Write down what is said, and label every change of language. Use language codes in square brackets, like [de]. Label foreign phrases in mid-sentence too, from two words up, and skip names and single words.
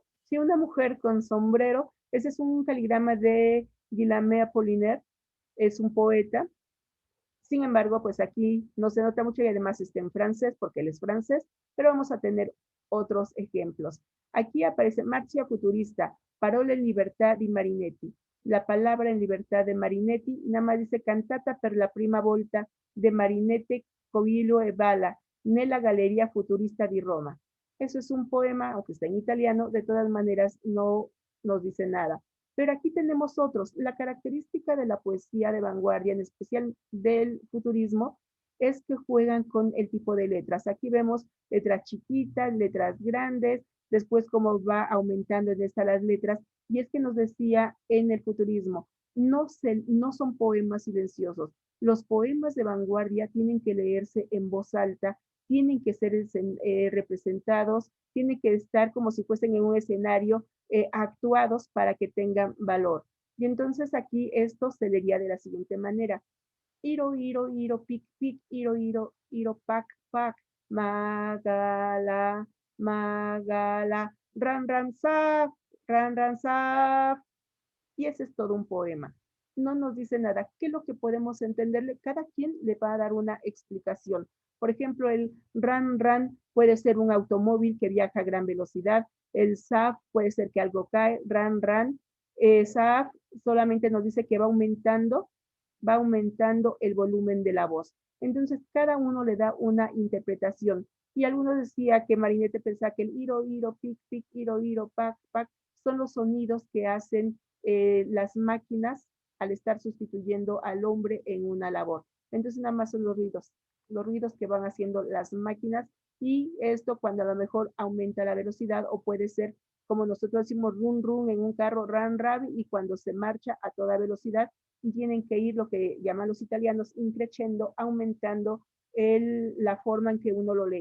[es] Sí, una mujer con sombrero. Ese es un caligrama de Guillaume Apollinaire, es un poeta. Sin embargo, pues aquí no se nota mucho y además está en francés porque él es francés, pero vamos a tener otros ejemplos. Aquí aparece Marcia Futurista, Parole en libertà di Marinetti. La palabra en libertad de Marinetti, nada más dice [it] cantata per la prima volta [es] de Marinette Covillo e Bala, [it] nella Galleria Futurista di Roma. [es] Eso es un poema, aunque está en italiano, de todas maneras no nos dice nada. Pero aquí tenemos otros. La característica de la poesía de vanguardia, en especial del futurismo, es que juegan con el tipo de letras. Aquí vemos letras chiquitas, letras grandes, después cómo va aumentando en esta las letras. Y es que nos decía en el futurismo, no son poemas silenciosos. Los poemas de vanguardia tienen que leerse en voz alta, tienen que ser representados, tienen que estar como si fuesen en un escenario actuados para que tengan valor. Y entonces aquí esto se leería de la siguiente manera. Iro, iro, iro, pic, pic, iro, iro, iro, pac, pac, magala, magala, ran, saf, ran, saf. Y ese es todo un poema. No nos dice nada. ¿Qué es lo que podemos entenderle? Cada quien le va a dar una explicación. Por ejemplo, el ran puede ser un automóvil que viaja a gran velocidad. El saf puede ser que algo cae. Ran. Saf solamente nos dice que va aumentando el volumen de la voz. Entonces, cada uno le da una interpretación. Y algunos decía que Marinette pensaba que el iro, pic, pic, iro, pac, pac, son los sonidos que hacen las máquinas al estar sustituyendo al hombre en una labor. Entonces nada más son los ruidos que van haciendo las máquinas y esto cuando a lo mejor aumenta la velocidad o puede ser como nosotros decimos run en un carro, ran y cuando se marcha a toda velocidad y tienen que ir lo que llaman los italianos increciendo, aumentando la forma en que uno lo lee.